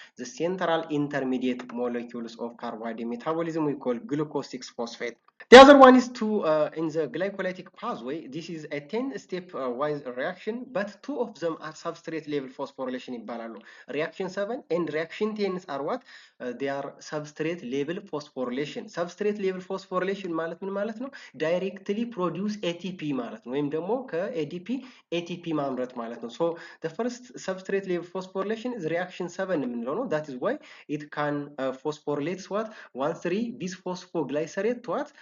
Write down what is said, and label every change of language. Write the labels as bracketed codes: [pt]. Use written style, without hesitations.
[en] The central intermediate molecules of carbohydrate metabolism we call glucose 6-phosphate. The other one is to in the glycolytic pathway. This is a 10-step wise reaction, but 2 of them are substrate level phosphorylation [am] ይባላሉ። [en] reaction 7 and reaction 10 are what? They are substrate level phosphorylation. [am] Substrate level phosphorylation ማለት ምን ማለት ነው? [en] directly produce ATP [am] ማለት ነው፣ ወይም ደግሞ ከADP ATP ማምረት ማለት ነው። [en] So the first substrate level phosphorylation is reaction 7 [am] የምንለው ነው። [en] That is why it can phosphorylate what? 1,3 bisphosphoglycerate to what?